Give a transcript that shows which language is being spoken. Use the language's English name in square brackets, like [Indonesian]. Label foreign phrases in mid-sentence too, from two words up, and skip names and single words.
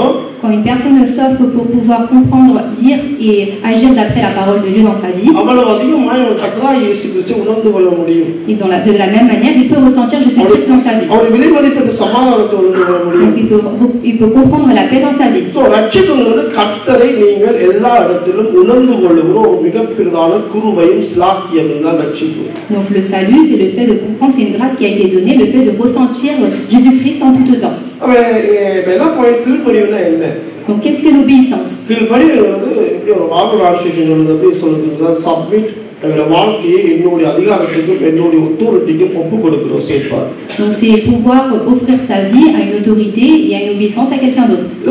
[French] quand une personne s'offre pour pouvoir comprendre, lire et agir d'après la parole de Dieu dans sa vie, [Tamil] அவ்வளவு அதிகமாய் கர்த்தராகிய இயேசு கிறிஸ்துவை உணர்ந்து கொள்ள முடியும். [French] Et de la même manière, il peut ressentir Jésus-Christ dans sa vie. [Tamil] அவருடைய விலை மதிப்பற்ற சமாதானத்தை உணர்ந்து கொள்ள முடியும். [French] Donc il peut comprendre la paix dans sa vie. [Tamil] சோ ரட்சிப்புங்கிறது கர்த்தரை நீங்கள் எல்லா இடத்திலும் உணர்ந்து கொள்ளுகிற ஒரு மிகப்பெரிதான கிருபையும் ஸ்லாக்கியமும் தான் ரட்சிப்பு. [French] Donc le salut, c'est le fait de comprendre, c'est une grâce qui a été donnée, le fait de ressentir Jésus-Christ en tout temps. Donc qu'est-ce que l'obéissance? Donc c'est pouvoir offrir sa vie à une autorité et à une obéissance à quelqu'un d'autre.